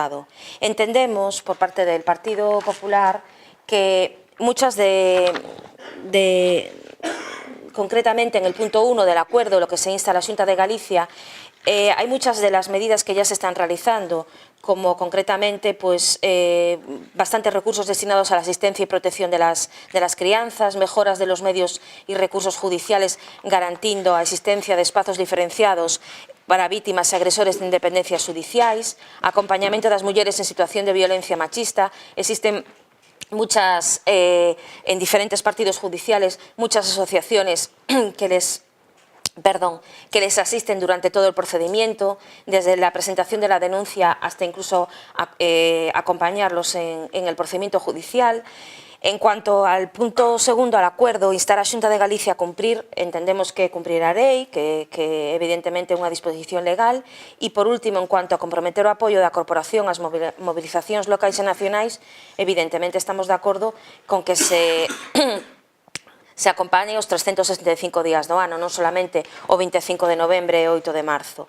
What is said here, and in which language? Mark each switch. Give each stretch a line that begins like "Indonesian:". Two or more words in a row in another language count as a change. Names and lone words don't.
Spanish: Entendemos, por parte del Partido Popular, que muchas concretamente en el punto 1 del acuerdo, lo que se insta a la Xunta de Galicia, hay muchas de las medidas que ya se están realizando, como concretamente pues, bastantes recursos destinados a la asistencia y protección de las crianzas, mejoras de los medios y recursos judiciales
Galician: garantindo a existencia de espazos diferenciados para vítimas e agresores de independencias judiciais, acompañamento das mulleres en situación de violencia machista.
Spanish: Existen muchas, en diferentes partidos judiciales, muchas asociaciones que les asisten durante todo el procedimiento, desde la presentación de la denuncia hasta incluso acompañarlos en el procedimiento judicial. En cuanto al punto segundo, al acuerdo,
Galician: instar a Xunta de Galicia a cumprir, entendemos que cumprir a lei, que evidentemente é unha disposición legal, e por último,
Spanish: en cuanto a
Galician: comprometer o apoio da corporación ás movilizacións locais e nacionais, evidentemente estamos de acordo con que se acompañen os 365 días do ano, non solamente o 25 de novembre e o 8 de marzo.